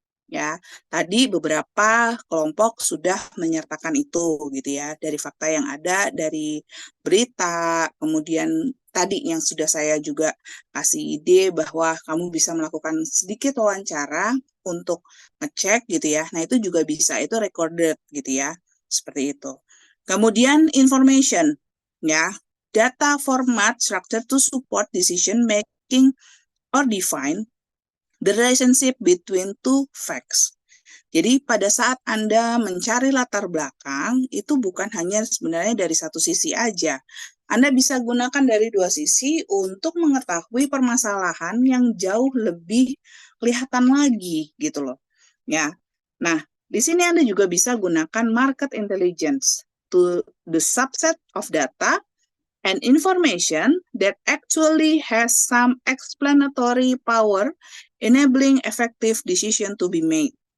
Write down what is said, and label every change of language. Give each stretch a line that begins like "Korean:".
Indonesian: Ya, tadi beberapa kelompok sudah menyertakan itu gitu ya, dari fakta yang ada, dari berita, kemudian tadi yang sudah saya juga kasih ide bahwa kamu bisa melakukan sedikit wawancara untuk ngecek gitu ya. Nah, itu juga bisa, itu recorded gitu ya. Seperti itu.
English: Kemudian information ya, data format structure to support decision making or define the relationship between two facts.
Indonesian: Jadi pada saat Anda mencari latar belakang, itu bukan hanya sebenarnya dari satu sisi aja. Anda bisa gunakan dari dua sisi untuk mengetahui permasalahan yang jauh lebih kelihatan lagi gitu loh. Ya. Nah, di sini Anda juga bisa gunakan
English: market intelligence to the subset of data and information that actually has some explanatory power enabling effective decision to be made.